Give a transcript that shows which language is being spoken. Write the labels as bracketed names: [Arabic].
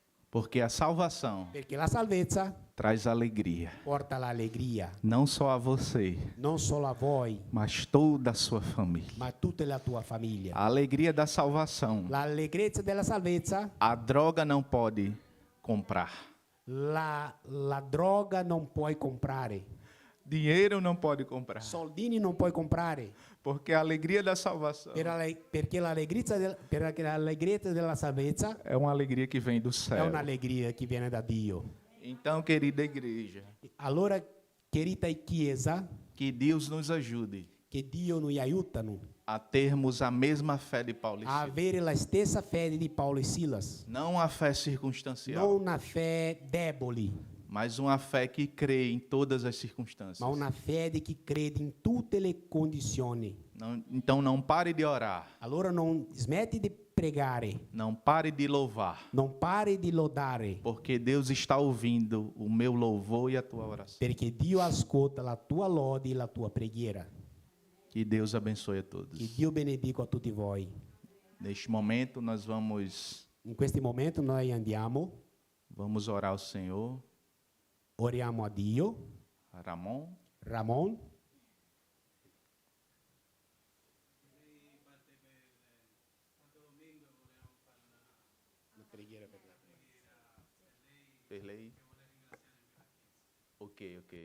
[Portuguese] Porque a salvação [Italian] Perché la salvezza [Portuguese] traz alegria, [Italian] porta l'allegria, [Portuguese] não só a você, [Italian] non solo a voi, [Portuguese] mas toda a sua família. [Italian] ma a tutta la tua famiglia. [Portuguese] A alegria da salvação, [Italian] L'allegrezza della salvezza, [Portuguese] a droga não pode comprar. [Italian] la droga non puoi comprare, [Portuguese] Dinheiro não pode comprar. [Italian] soldini non puoi comprare, [Portuguese] Porque a alegria da salvação [Italian] perché l'allegrezza della salvezza [Portuguese] é uma alegria que vem do [Italian] è [Portuguese] céu. [Italian] un'allegria che viene da Dio. [Portuguese] Então, querida igreja, [Italian] Allora, [Portuguese] querida [Italian] Chiesa, [Portuguese] que Deus nos ajude [Italian] che Dio noi aiutano [Portuguese] a termos a mesma fé de Paulo e [Italian] a [Portuguese] Silas. [Italian] avere la stessa fede di Paolo e Silas, [Portuguese] Não a fé circunstancial, [Italian] non una fede debole, [Portuguese] mas uma fé que crê em todas as circunstâncias. [Italian] ma una fede che crede in tutte le condizioni. [Portuguese] Então não pare de orar. [Italian] Allora non smetti di pregare, [Portuguese] não pare de louvar, [Italian] non pare di lodare, [Portuguese] porque Deus está ouvindo o meu louvor e a tua oração. [Italian] perché Dio ascolta la tua lode e la tua preghiera. [Portuguese] Que Deus abençoe a todos. [Italian] Che Dio benedica a tutti voi. [Portuguese] Neste momento nós vamos [Italian] In questo momento noi andiamo, [Portuguese] orar ao Senhor. [Italian] oriamo a Dio. Ramon, per lei. Ok.